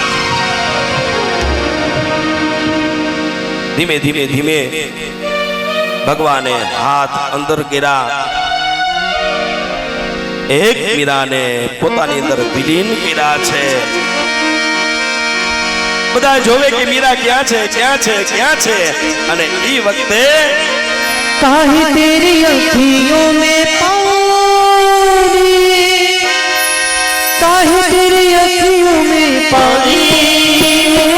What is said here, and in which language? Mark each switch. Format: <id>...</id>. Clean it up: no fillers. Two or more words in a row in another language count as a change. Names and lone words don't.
<gu>ધીમે ધીમે ધીમે ભગવાને હાથ અંદર કર્યા, એક મીરાને પોતાની અંદર વિલીન કર્યા છે. બધા જોવે કે મીરા ક્યાં છે, ક્યાં છે, ક્યાં છે. અને એ વખતે</gu> <hi>काहे तेरी अखियों में पानी, काहे तेरी अखियों में पानी,</hi>